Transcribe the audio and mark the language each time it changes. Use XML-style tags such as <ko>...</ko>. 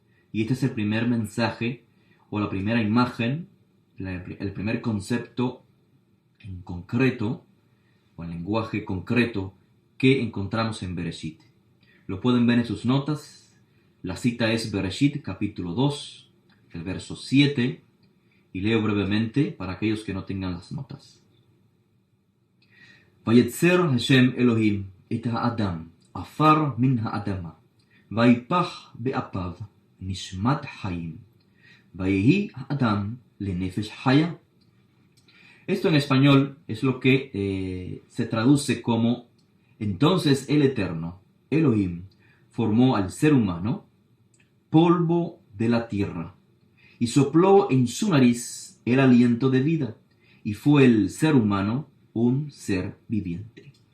<es>Y este es el primer mensaje o la primera imagen, el primer concepto en concreto o en lenguaje concreto que encontramos en Bereshit. Lo pueden ver en sus notas. La cita es Bereshit capítulo 2, el verso 7, y leo brevemente para aquellos que no tengan las notas.</es> <he>ויצר השם אלוהים את האדם עפר מן האדמה, ויפח באפיו נשמת חיים, ויהי האדם לנפש חיה.</he> <es>Esto en español es lo que se traduce como: entonces el Eterno, Elohim, formó al ser humano, polvo de la tierra, y sopló en su nariz el aliento de vida, y fue el ser humano un ser viviente.</es>